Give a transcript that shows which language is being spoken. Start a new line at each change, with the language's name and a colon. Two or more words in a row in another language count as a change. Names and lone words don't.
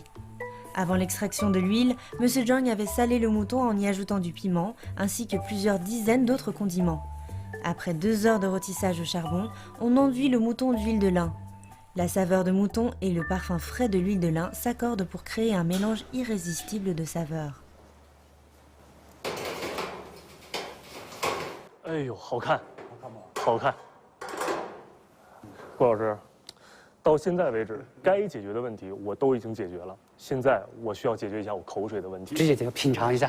French: Avant l'extraction de l'huile, M. Zhang avait salé le mouton en y ajoutant du piment, ainsi que plusieurs dizaines d'autres condiments. Après 2 heures de rôtissage au charbon, on enduit le mouton d'huile de lin. La saveur de mouton et le parfum frais de l'huile de lin s'accordent pour créer un mélange irrésistible de saveurs.
Chinese: 哎呦，好看，好看。顾老师，到现在为止，该解决的问题我都已经解决了。现在我需要解决一下我口水的问题。直接就品尝一下。